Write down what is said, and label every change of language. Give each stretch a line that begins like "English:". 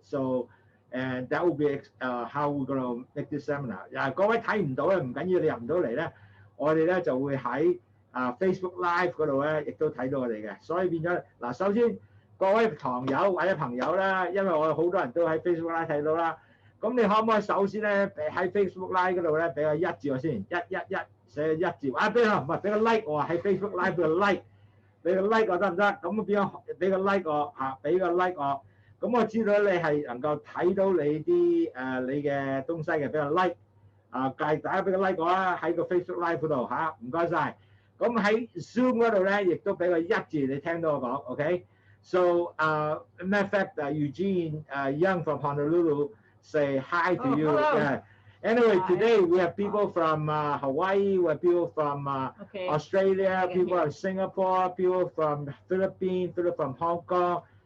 English: So and that will be how we're going to make this seminar.
Cantonese: 各位睇唔到咧，唔緊要，你入唔到嚟咧，我哋咧就會喺Facebook Live 嗰度咧，亦都睇到我哋嘅。所以變咗嗱，首先各位堂友或者朋友啦，因為我哋好多人都喺 Facebook Live 睇到啦，咁你可唔可以首先咧喺 Facebook Live 嗰度咧俾個一字我先，一寫一字，俾個唔係俾個 like 我喺 Facebook Live 俾個 like， 俾個 like 我得唔得？咁變咗俾個 like 我俾個 like 我。咁我知道你係能夠睇到你啲你嘅東西嘅，俾個 like 介大家俾個 like 我啦，喺個 Facebook Live 嗰度嚇，唔該晒。咁喺 Zoom 嗰度咧，亦都俾個一字你聽到我講 ，OK？
English: So matter of fact, Eugene Yeung from Honolulu say hi to you. Anyway, hi. Today we have people from Hawaii, we have people from Australia, people from Singapore, people from Philippines, people from Hong Kong.